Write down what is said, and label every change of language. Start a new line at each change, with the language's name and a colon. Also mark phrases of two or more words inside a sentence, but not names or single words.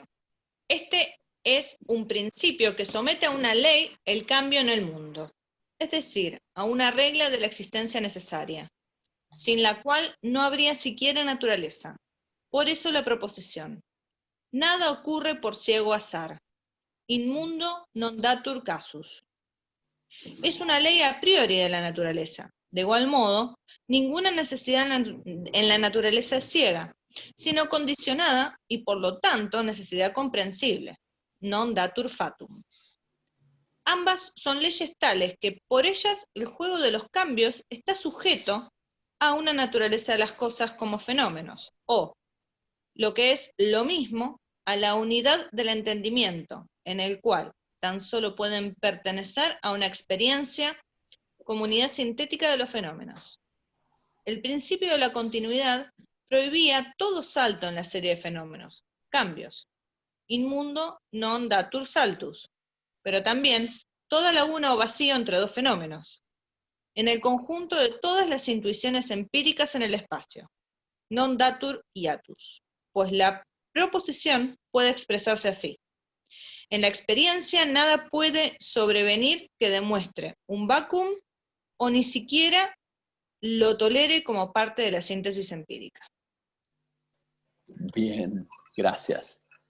Spanish: Este es un principio que somete a una ley el cambio en el mundo, es decir, a una regla de la existencia necesaria, sin la cual no habría siquiera naturaleza. Por eso la proposición. Nada ocurre por ciego azar.
Latin: In mundo non datur casus.
Spanish: Es una ley
Latin: a priori
Spanish: de la naturaleza. De igual modo, ninguna necesidad en la naturaleza es ciega, sino condicionada y por lo tanto necesidad comprensible,
Latin: non datur fatum.
Spanish: Ambas son leyes tales que por ellas el juego de los cambios está sujeto a una naturaleza de las cosas como fenómenos, o, lo que es lo mismo, a la unidad del entendimiento, en el cual tan solo pueden pertenecer a una experiencia como unidad sintética de los fenómenos. El principio de la continuidad prohibía todo salto en la serie de fenómenos, cambios.
Latin: In mundo non datur saltus,
Spanish: pero también toda laguna o vacío entre dos fenómenos. En el conjunto de todas las intuiciones empíricas en el espacio,
Latin: non datur hiatus,
Spanish: pues la proposición puede expresarse así. En la experiencia nada puede sobrevenir que demuestre un vacuum o ni siquiera lo tolere como parte de la síntesis empírica. Bien, gracias.